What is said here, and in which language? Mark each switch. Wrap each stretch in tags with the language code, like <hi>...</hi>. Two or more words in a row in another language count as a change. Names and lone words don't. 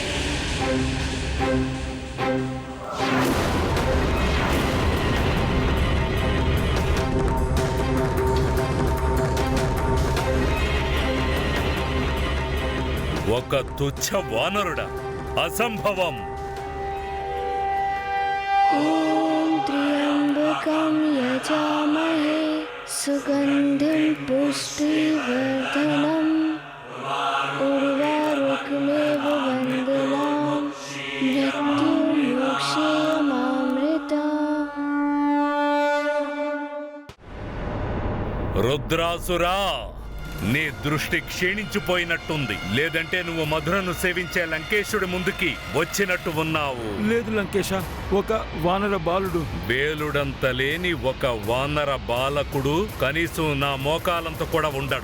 <te>ఒక తుచ్చ వానరుడా? అసంభవం!</te> <sa>त्र्यम्बकं यजामहे सुगन्धिं पुष्टिवर्धनम् उर्वारुकमेव वन्दनाम् मृत्युमोक्षेयमामृताम्।</sa> <te>రుద్రాసురా, నీ దృష్టి క్షీణించిపోయినట్టుంది. లేదంటే నువ్వు మధురను సేవించే లంకేశుడి ముందుకి వచ్చినట్టు ఉన్నావు. లేదు లంకేశ, ఒక వానర బాలుడు. వేలుడంత లేని ఒక వానర బాలకుడు కనీసం నా మోకాలంత కూడా ఉండడు.</te>